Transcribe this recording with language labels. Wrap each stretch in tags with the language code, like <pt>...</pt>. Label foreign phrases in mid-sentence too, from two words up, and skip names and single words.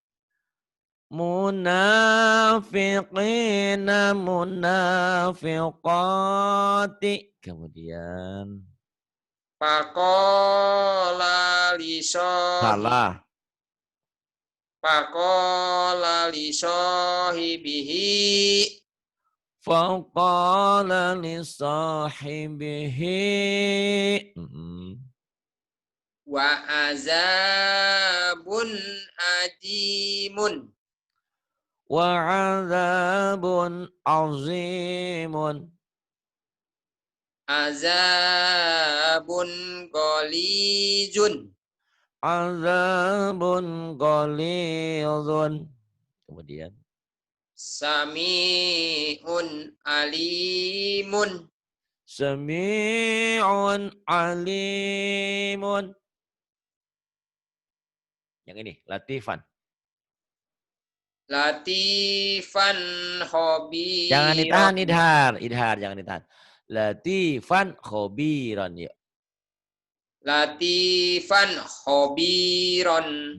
<ar>منافقين منافقات.</ar> <id>Kemudian</id> <ar>فقال لصاحـ.</ar> <id>salah.</id> <ar>فقال لصاحبه. فقال لصاحبه. وعذاب عظيم. وعذاب عظيم. عذاب غليظ. عذاب غليظ.</ar> <id>Kemudian</id> <ar>سميع عليم. سميع عليم.</ar> <id>Yang ini, latifan.</id> <ar>لطيفا خبيرا.</ar> <id>Jangan ditahan, idhar, jangan ditahan.</id> <ar>لطيفا خبيرا. Ya. لطيفا خبيرا.</ar>